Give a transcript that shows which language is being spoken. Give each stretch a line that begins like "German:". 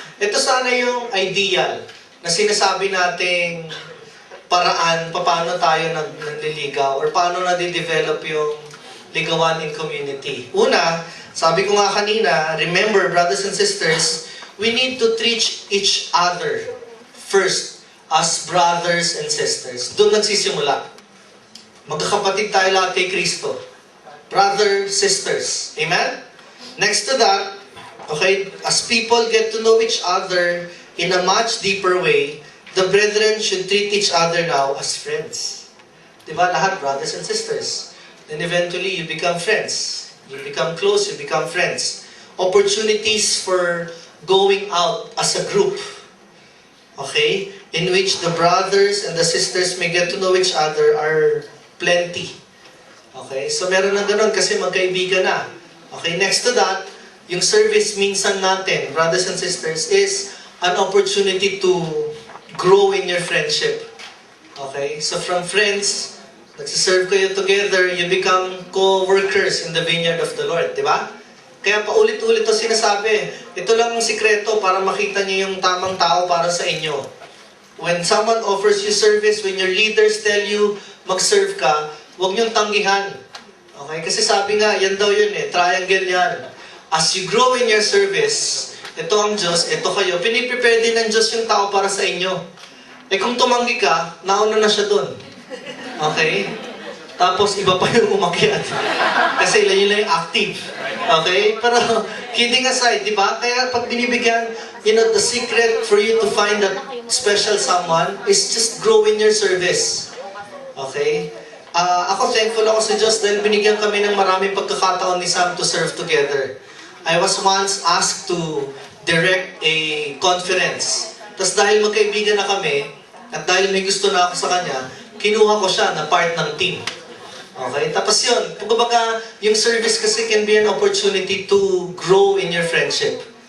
Filipino: Ito sana yung ideal na sinasabi nating paraan paano tayo nagliligaw or paano nade-develop yung ligawan
English: in community.
Filipino: Una, sabi ko nga kanina,
English: remember, brothers and sisters, we need to treat each other first as brothers and sisters.
Filipino: Doon nagsisimula. Magkakapatid tayo lahat kay Kristo.
English: Brother, sisters. Amen? Next to that, okay, as people get to know each other in a much deeper way, the brethren should treat each other now as friends.
Filipino: Diba? Lahat
English: brothers and sisters. Then eventually, you become friends. You become close, you become friends. Opportunities for going out as a group. Okay? In which the brothers and the sisters may get to know each other are plenty. Okay?
Filipino: So meron na ganun kasi magkaibigan na.
English: Okay? Next to that,
Filipino: yung service minsan natin,
English: brothers and sisters, is an opportunity to grow in your friendship. Okay? So from friends,
Filipino: nagsiserve kayo
English: together, you become co-workers in the vineyard of the Lord.
Filipino: Di ba? Kaya paulit-ulit ito sinasabi. Ito lang ang sikreto para makita niyo yung tamang tao para sa inyo.
English: When someone offers you service, when your leaders tell you
Filipino: mag-serve ka, huwag niyong tanggihan.
English: Okay?
Filipino: Kasi sabi nga, yan daw yun eh, triangle yan.
English: As you grow in your service,
Filipino: ito ang Diyos, ito kayo. Piniprepare din ng Diyos yung tao para sa inyo. Eh kung tumanggi ka, nauna na siya dun. Okay? Tapos iba pa yung umakyat.
English: Kasi yun lang yung active.
Filipino: Okay?
English: Pero kidding aside,
Filipino: di ba? Kaya pag binibigyan,
English: you know, the secret for you to find that special someone is just grow in your service. Okay?
Filipino: Ako thankful ako sa Diyos dahil binigyan kami ng maraming pagkakataon ni Sam
English: to serve together. I was once asked to direct a conference.
Filipino: Tapos dahil magkaibigan na kami, at dahil may gusto na ako sa kanya, kinuha ko siya na
English: part ng team. Okay?
Filipino: Tapos yun, kumbaga,
English: yung service kasi can be an opportunity to grow in your friendship.